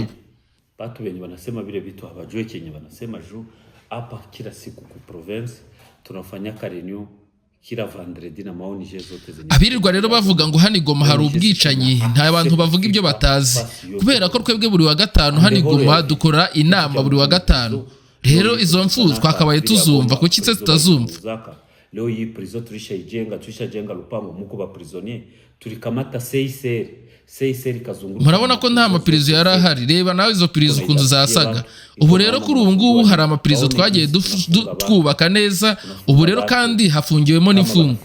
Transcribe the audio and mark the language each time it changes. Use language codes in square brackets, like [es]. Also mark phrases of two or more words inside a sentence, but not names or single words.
[sw] Batu wenye wanasema vile vitu habajue kenye wanasema juu hapa kila siku ku province tunafanya reunion kila vendredi na maoni zote zenye [rw] abirirwa rero bavuga ngo hano i Goma hari ubwicanyi nta bantu bavuga ibyo batazi kubera ko twebwe buri wa gatanu hano i Goma dukora inama buri wa gatanu rero izo mfu twakabaye tuzumva kuki se tutazumva. [sw] leo hii prison tulishajenga lupango muko ba prisonnier tulikamata CICR kazunguruka. [rw] Murabona ko nta mapirizo yari ahari, reba nawe izo pirizo ukuntu zasaga. Ubu rero kuri ubu ngubu hari amapirizo twagiye twubaka neza, ubu rero kandi hafungiwemo n'imfungo.